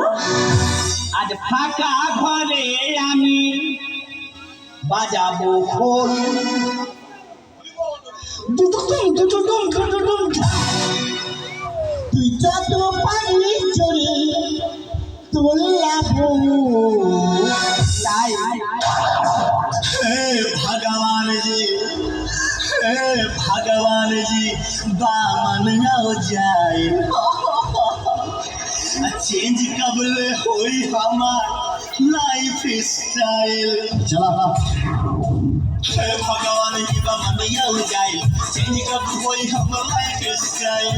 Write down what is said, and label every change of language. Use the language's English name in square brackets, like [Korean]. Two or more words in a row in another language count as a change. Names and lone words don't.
[Bangla] আজ ফাঁকা ঘরে আমি বাজাবো খোল তুই যত পারবি চলে তোলাবো তাই [Bhojpuri] भगवान जी बामन हो जाए चेंज कबल होई हमार [English] life style [Bhojpuri] चला भगवान जी बामन हो जाए चेंज कब होई हमार [English] life style